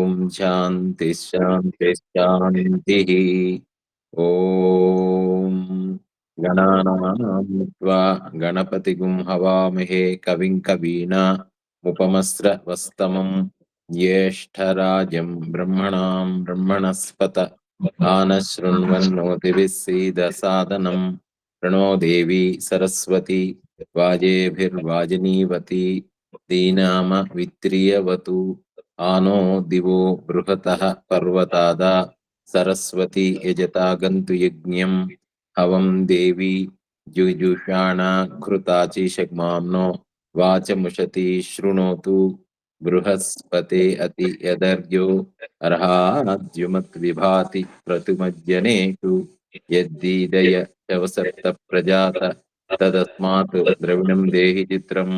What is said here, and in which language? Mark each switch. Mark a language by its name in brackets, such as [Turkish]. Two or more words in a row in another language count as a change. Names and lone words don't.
[Sanskrit] శాంతి శాంతి శాంతి. ఓం గణానాం త్వా గణపతిగుం హవామహే కవిం కవీనాముపమస్రవస్తమం జ్యేష్ఠరాజం బ్రహ్మణాం బ్రహ్మణస్పత ఆనశృణ్వన్నోతిభిः सीदसादनं प्रणो देवी सरस्वती वाजेभिर्वाजिनीवती दीनामवित्रियवतु आनो दिवो बृहतः पर्वतादा सरस्वती यजतागन्तु यज्ञं हवं देवी जुजुषाणा घृताचिषग्माम्नो वाचमुषति शृणोतु बृहस्पते अति यदर्यो अर्हाद्युमत् विभाति प्रतिमज्जनेषु यद्दीदय शवसप्त प्रजात तदस्मात् द्रविणं देहि चित्रम्.